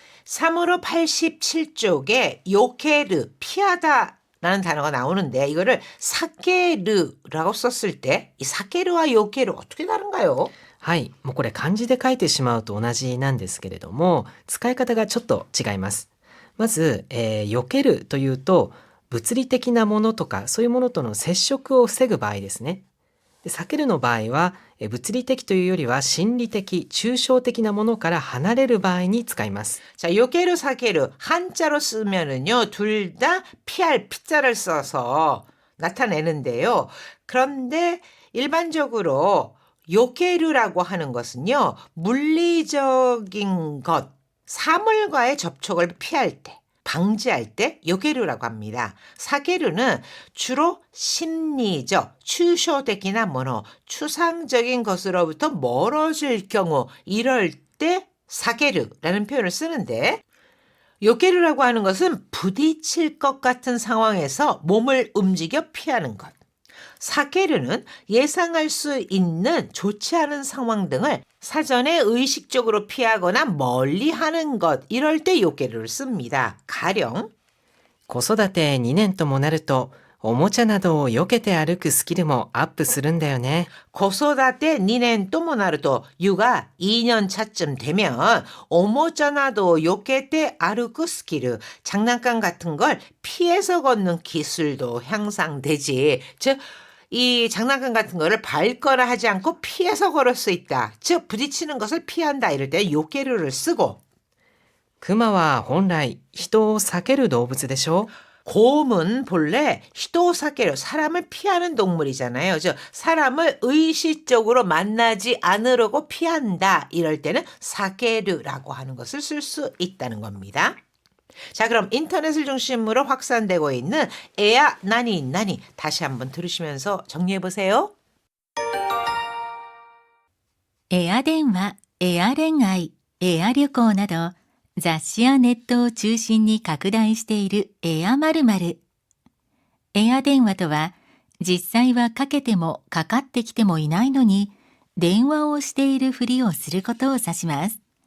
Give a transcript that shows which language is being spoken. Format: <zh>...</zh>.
<ko>3으로 87쪽에 요케르, 피하다 라는 단어가 나오는데 이거를 사케르라고 썼을 때 이 사케르와 요케르 어떻게 다른가요?</ko> <ja>はい、もうこれ漢字で書いてしまうと同じなんですけれども、使い方がちょっと違います。まず、避けるというと物理的なものとかそういうものとの接触を防ぐ場合ですね。で避けるの場合は物理的というよりは心理的、抽象的なものから離れる場合に使います。</ja> <ko>자, 요게르 사게르 한자로 쓰면은요, 둘 다 피할 피자를 써서 나타내는데요. 그런데 일반적으로 요게르라고 하는 것은요, 물리적인 것, 사물과의 접촉을 피할 때, 방지할 때 요게르라고 합니다. 사게르는 주로 심리적, 추쇼적이나 뭐노, 추상적인 것으로부터 멀어질 경우, 이럴 때 사게르라는 표현을 쓰는데, 요게르라고 하는 것은 부딪힐 것 같은 상황에서 몸을 움직여 피하는 것. 사게르는 예상할 수 있는 좋지 않은 상황 등을 사전에 의식적으로 피하거나 멀리하는 것, 이럴 때 요게르를 씁니다. 가령</ko> <ja>子育て2年ともなるとおもちゃなどを避けて歩くスキルもアップするんだよね。</ja> <ko>고소다테 니넨 또모나르도 육아 2년 차쯤 되면 오모자나도 요케테 아르크 스키르, 장난감 같은 걸 피해서 걷는 기술도 향상되지. 즉, 이 장난감 같은 거를 밟거나 하지 않고 피해서 걸을 수 있다. 즉, 부딪히는 것을 피한다. 이럴 때 요케르를 쓰고,</ko> <ja>クマは本来人を避ける動物でしょ。</ja> <ko>곰은 본래 히도사케르, 사람을 피하는 동물이잖아요. 즉 사람을 의식적으로 만나지 않으려고 피한다. 이럴 때는 사케르라고 하는 것을 쓸 수 있다는 겁니다. 자, 그럼 인터넷을 중심으로 확산되고 있는 에야 나니 나니 다시 한번 들으시면서 정리해 보세요.</ko> <ja>エア電話、エア恋愛、エア旅行など、雑誌やネットを中心に拡大しているエア〇〇。エア電話とは、実際はかけてもかかってきてもいないのに、電話をしているふりをすることを指します。</ja>